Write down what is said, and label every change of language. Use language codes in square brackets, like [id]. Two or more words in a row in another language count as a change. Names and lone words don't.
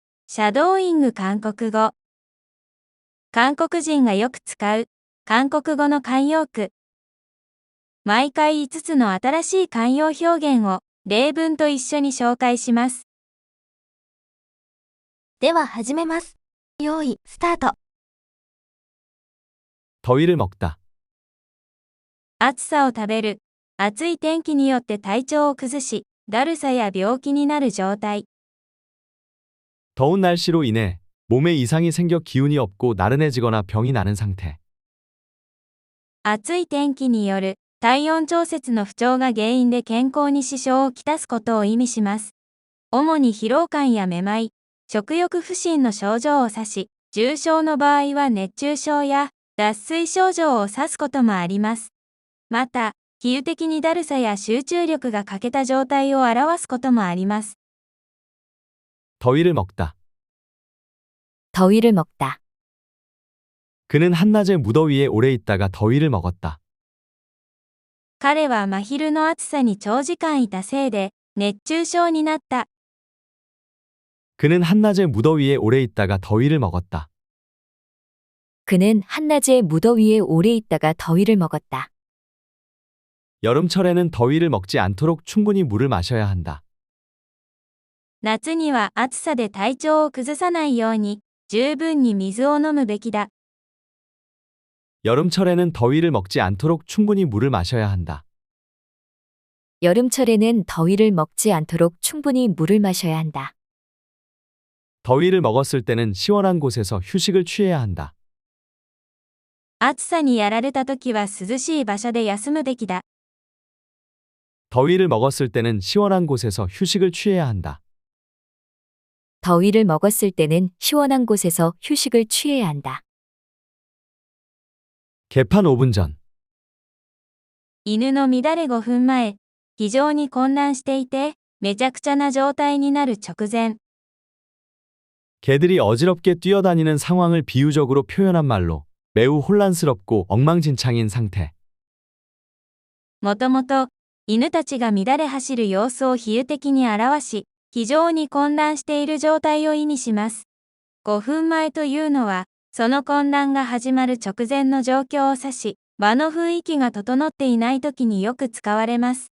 [ja] シャドーイング韓国語。韓国人がよく使う韓国語の慣用句。毎回5つの新しい慣用表現を例文と一緒に紹介します。では始めます。用意、スタート。 [ko] 더위를 먹다. [ja] 暑さを食べる。暑い天気によって体調を崩し、だるさや病気になる状態。 [ko] 더운 날씨로 인해 몸에 이상이 생겨 기운이 없고 나른해지거나 병이 나는 상태. [ja] 暑い天気による体温調節の不調が原因で健康に支障をきたすことを意味します。主に疲労感やめまい、食欲不振の症状を指し、重症の場合は熱中症や脱水症状を指すこともあります。また、比喩的にだるさや集中力が欠けた状態を表すこともあります。 [ko] 더위를 먹다. 더위를 먹다. 그는 한낮의 무더위에 오래 있다가 더위를 먹었다. [ja] 彼は真昼の暑さに長時間いたせいで熱中症になった。 [ko] 그는 한낮의 무더위에 오래 있다가 더위를 먹었다. 그는 한낮의 무더위에 오래 있다가 더위를 먹었다. 여름철에는 더위를 먹지 않도록 충분히 물을 마셔야 한다. [ja] 夏には暑さで体調を崩さないように十分に水を飲むべきだ。 [ko] 여름철에는 더위를 먹지 않도록 충분히 물을 마셔야 한다. 여름철에는 더위를 먹지 않도록 충분히 물을 마셔야 한다. 더위를 먹었을 때는 시원한 곳에서 휴식을 취해야 한다. [ja] 暑さにやられたときは涼しい場所で休むべきだ。 [ko] 더위를 먹었을 때는 시원한 곳에서 휴식을 취해야 한다. 더위를 먹었을 때는 시원한 곳에서 휴식을 취해야 한다. 개판 5분 전. [ja] 犬の乱れ5分前、非常に混乱していて、めちゃくちゃな状態になる直前。 [ko] 개들이 어지럽게 뛰어다니는 상황을 비유적으로 표현한 말로 매우 혼란스럽고 엉망진창인 상태. [ja] もともと、犬たちが乱れ走る様子を比喩的に表し、非常に混乱している状態を意味します。5分前というのは、その混乱が始まる直前の状況を指し、場の雰囲気が整っていないときによく使われます。